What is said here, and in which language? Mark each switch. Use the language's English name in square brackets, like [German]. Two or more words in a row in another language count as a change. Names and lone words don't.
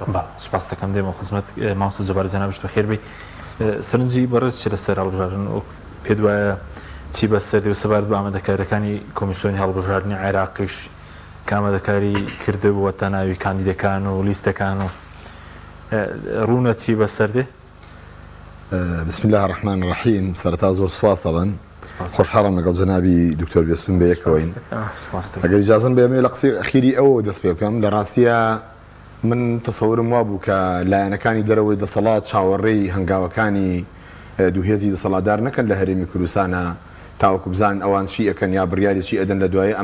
[Central Kurdish] سوپاس دەکەم دێمە خزمەت مامۆستا جەبار جەنابش بەخێر بێ سەرنجی بەڕێز چی لەسەر هەڵبژاردن پێ وایە چی بەسەر دێ سەبارەت بە ئامادەکاریەکانی کۆمیسیۆنی هەڵبژاردننی عێراقیش کە ئامادەکاری کردبووە تا ناوی کاندیدەکان و لیستەکان و ڕوونە چی بەسەر دێ [Arabic] بسم الله الرحمن الرحیم [Central Kurdish] سەرەتا زۆر سواس دەڵێن خۆشحاڵم لەگەڵ جەنابی دکتۆر بێستون بەیەکەوەین ئەگەر ئیجازەم بێمێ لە قسەی ئەخیری ئەوە دەست پێ بکەم لە ڕاستیە من تەسەورم وا بوو کە لایەنەکانی دەرەوەی دەسەڵات چاوەڕێی هەنگاوەکانی دووهێزی دەسەڵاتدار نەکەن لە هەرێمی کوردستانە تاوەکو بزان ئەوان چی ئەکەن یا بڕیارێکی ئەدەن لە دوایە